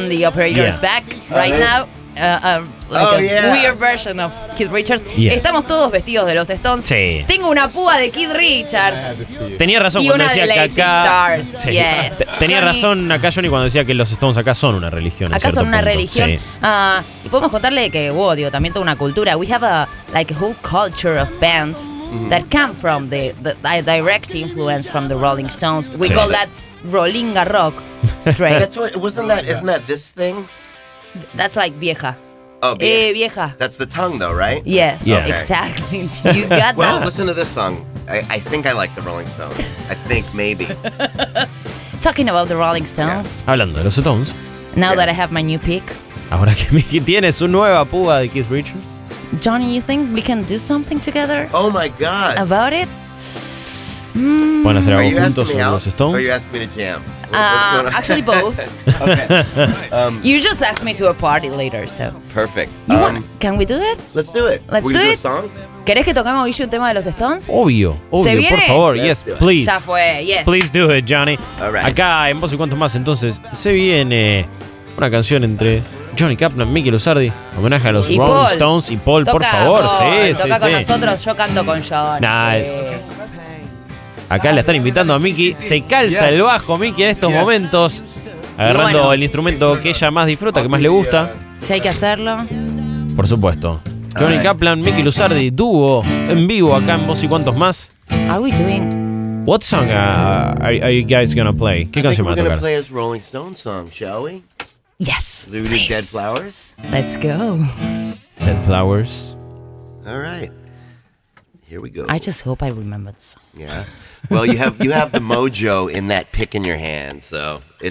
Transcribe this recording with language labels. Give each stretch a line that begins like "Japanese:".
English: on the operator's back right now. Weird version of Keith Richards. Yeah.
Spanish: Estamos todos vestidos de los Stones. Sí. Tengo una púa de Keith Richards. Tenía razón y cuando decía de que acá.
English: Stars. Sí. Yes.
Spanish: Tenía razón acá, Johnny, cuando decía que los Stones acá son una religión. Acá son una punto. Religión. Sí. Y podemos contarle que, también toda una cultura.
English: We have a whole culture of bands that come from the direct influence from the Rolling Stones. We call that Rolinga Rock. Straight. Isn't that this thing? That's like vieja.
Spanish: Oh, vieja. Vieja.
English: That's the tongue though, right? Yes. Yeah. Okay. Exactly. You got that. Well, listen to this song. I think I like the Rolling Stones. I think maybe. Talking about the Rolling Stones.
Spanish: Yeah. Hablando de los Stones.
English: Now that I have my new pick.
Spanish: Ahora que Mickey tiene su nueva púa de Keith Richards.
English: Johnny, you think we can do something together? Oh my God. About it?
Spanish: ¿Pueden hacer algo juntos o los Stones?
English: Are you asking me to jam? Actually, both. You just asked me to a party later, so. Perfect. Can we do it? Let's do it. Let's do it. A song?
Spanish: ¿Querés que toquemos hoy un tema de los Stones? Obvio, obvio. ¿Se viene? Por favor,
English: let's yes, please.
Spanish: Ya fue,
English: yes. Please do it, Johnny. All right.
Spanish: Acá, en Voz y Cuánto Más, entonces, se viene una canción entre Johnny Kaplan, Mickey Lozardi, homenaje a los y Rolling Paul. Stones y Paul, toca, por favor. Paul, sí, toca sí, con sí. Nosotros, yo canto con John. Nah, sí. Acá la están invitando a Mickey. Se calza el bajo Mickey en estos momentos, agarrando bueno, el instrumento que ella más disfruta, que más le gusta. Si hay que hacerlo. Por supuesto. Johnny Kaplan, Mickey Lozardi, dúo en vivo acá en Voz y Cuántos Más.
English: Are we doing? What song are you guys gonna play?
Spanish: ¿Qué canción va a tocar?
English: We're gonna play his Rolling Stones song, shall we? Yes. Do we do Dead Flowers? Let's go. Dead Flowers. All right. Here we go. I just hope I remember the song. Yeah. Well, you have the mojo in that pick in your hand, so it's